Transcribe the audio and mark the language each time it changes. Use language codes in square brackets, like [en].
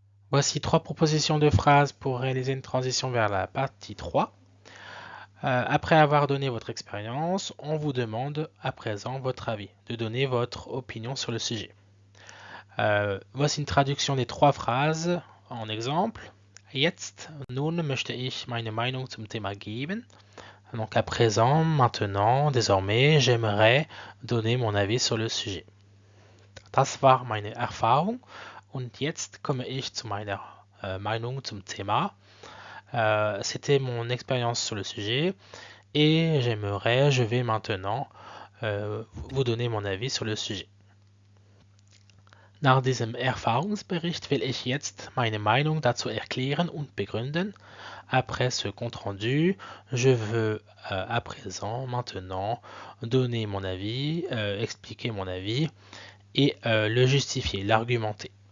[fr] Voici 3 propositions de phrases pour réaliser une transition vers la partie 3. Après avoir donné votre expérience, on vous demande à présent votre avis, de donner votre opinion sur le sujet. Voici une traduction des 3 phrases en exemple. [de] Jetzt, nun möchte ich meine Meinung zum Thema geben. [fr] Donc à présent, maintenant, désormais, j'aimerais donner mon avis sur le sujet. [de] Das war meine Erfahrung und jetzt komme ich zu meiner Meinung zum Thema. [fr] C'était mon expérience sur le sujet et je vais maintenant vous donner mon avis sur le sujet. [de] Nach diesem Erfahrungsbericht will ich jetzt meine Meinung dazu erklären und begründen. [fr] Après ce compte-rendu, je veux à présent, maintenant, donner mon avis, expliquer mon avis et le justifier, l'argumenter.